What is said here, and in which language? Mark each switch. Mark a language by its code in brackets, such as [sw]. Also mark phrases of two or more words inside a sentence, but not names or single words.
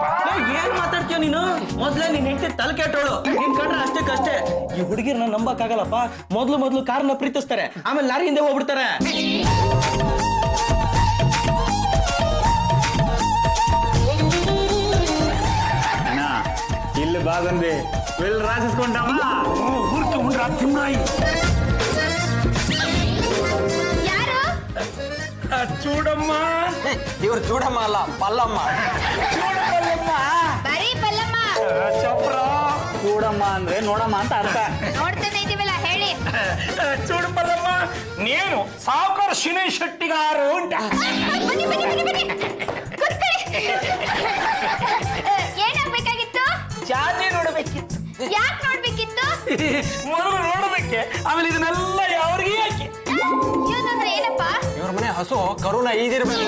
[kn] ಏನ್ ಮಾತಾಡ್ತೀಯ ನೀನು? ಮೊದ್ಲೇ ನಿನ್ ಹೆಂಡತಿ ತಲೆ ಕೆಟ್ಟೋಳು. ನೀನ್ ಕಂಡ್ರೆ ಅಷ್ಟಕ್ಕಷ್ಟೇ. ಈ ಹುಡುಗಿರ್ನ ನಂಬಕ್ ಆಗಲ್ಲಪ್ಪ. ಮೊದ್ಲು ಕಾರ್ನ ಪ್ರೀತಿಸ್ತಾರೆ, ಆಮೇಲೆ ಲಾರಿ ಹಿಂದೆ ಹೋಗ್ಬಿಡ್ತಾರೆ. ಇಲ್ಲಿ ಬಾಗಂದೆ [te] వెళ్ళి రాసేసుకుంటామా [kn] ಊರ್ಕೆ ಉಂಡ್ರ ತಿಮ್ಮಾಯಿ. ಯಾರು? చూడಮ್ಮ. ಇವ್ರು చూడಮ್ಮ ಅಲ್ಲ, ಪಲ್ಲಮ್ಮ. ಬರೀ ಪಲ್ಲಮ್ಮ. ಚಪ್ರ. చూడಮ್ಮ ಅಂದ್ರೆ ನೋಡಮ್ಮ ಅಂತ ಅರ್ಥ. ನೋಡ್ತಾನೆ ಇದೀವಲ್ಲ, ಹೇಳಿ. [te] చూడు పల్లమ్మ, నేను సావుకారు శినయ్ శెట్టి గారు ఉంట. [kn] ಬನ್ನಿ ಬನ್ನಿ ಬನ್ನಿ ಬನ್ನಿ, ಕೂತ್ಕೊಳ್ಳಿ. ಏನಾಗ್ಬೇಕಾಗಿತ್ತು? ಜಾತಿ ನೋಡಬೇಕಿತ್ತು. ಯಾಕೆ ನೋಡ್ಬೇಕಿತ್ತು? ಮೊದಲು ನೋಡೋದಕ್ಕೆ, ಆಮೇಲೆ ಇದನ್ನೆಲ್ಲ ಯಾವ್ರಿಗೆ ಯಾಕೆ? ಇವ್ನಂದ್ರೆ ಏನಪ್ಪ? ಇವ್ರ ಮನೆ ಹಸು ಕರುನ ಈದಿರ್ಬೇಕು.